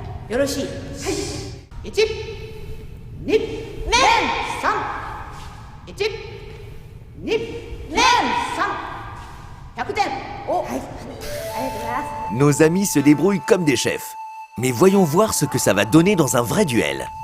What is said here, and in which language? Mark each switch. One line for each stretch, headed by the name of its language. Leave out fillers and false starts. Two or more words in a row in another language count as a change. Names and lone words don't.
Japanese: よろしい。はい。1、2、麺3、1、2、麺3、100点。お、はい。ありがとうございます。
French: Nos amis se débrouillent comme des chefs. Mais voyons voir ce que ça va donner dans un vrai duel.